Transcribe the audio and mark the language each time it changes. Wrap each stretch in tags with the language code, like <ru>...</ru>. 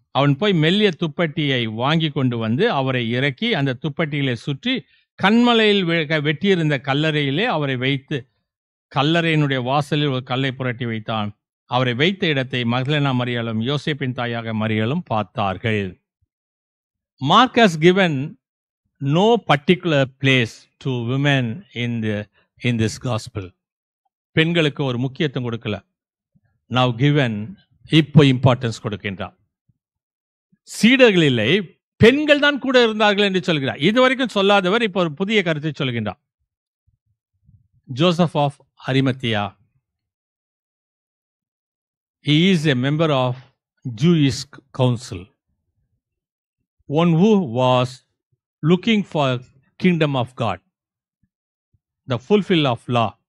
<ta>அவன் போய் மெல்லிய துப்பட்டியை வாங்கி கொண்டு வந்து அவரை இறக்கி அந்த துப்பட்டியிலே சுற்றி கண்மலையில் வெட்டியிருந்த கல்லறையிலே அவரை வைத்து கல்லறையினுடைய வாசலில் ஒரு கல்லை புரட்டி வைத்தான். அவரை வைத்த இடத்தை மக்தலேனா மரியாளும் யோசேப்பின் தாயாக மரியாளும் பார்த்தார்கள்.</ta> <en>Mark has given no particular place to women in this gospel.</en> <ta>பெண்களுக்கு ஒரு முக்கியத்துவம் கொடுக்கல.</ta> <en>Now given,</en> <ta>இப்போ இம்பார்ட்டன்ஸ் கொடுக்கின்றார். சீடர்களிலே பெண்கள் தான் கூட இருந்தார்கள் என்று சொல்கிறார். இதுவரைக்கும் சொல்லாதவர் இப்போ ஒரு புதிய கருத்தை சொல்கின்றார்.</ta> <en>Joseph of Arimathea, he is a member of Jewish council, one who was looking for kingdom of God, the fulfill of law.</en>